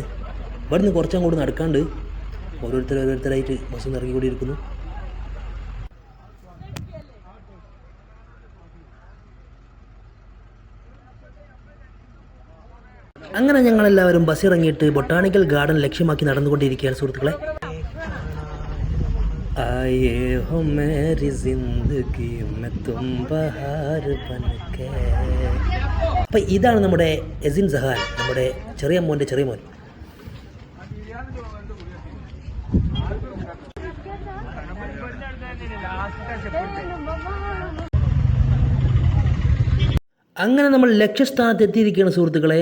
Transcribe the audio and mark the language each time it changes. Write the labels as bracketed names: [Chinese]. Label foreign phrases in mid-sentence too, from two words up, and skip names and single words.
[Malayalam] ഇവിടെ നിന്ന് കുറച്ചങ്ങോട്ട് നടക്കാണ്ട് ഓരോരുത്തരായിട്ട് ബസ്സിൽ നിന്ന് ഇറങ്ങിക്കൊണ്ടിരിക്കുന്നു. അങ്ങനെ ഞങ്ങളെല്ലാവരും ബസ് ഇറങ്ങിയിട്ട് [English] botanical garden [Malayalam] ലക്ഷ്യമാക്കി നടന്നുകൊണ്ടിരിക്കുകയാണ് സുഹൃത്തുക്കളെ. [Hindi] आए हो मेरी जिंदगी में तुम बहार बनके. [Malayalam] അപ്പം ഇതാണ് നമ്മുടെ എസിൻ സഹാൻ, നമ്മുടെ ചെറിയ മോൻ്റെ ചെറിയ മോൻ. അങ്ങനെ നമ്മൾ ലക്ഷ്യസ്ഥാനത്ത് എത്തിയിരിക്കുകയാണ് സുഹൃത്തുക്കളെ.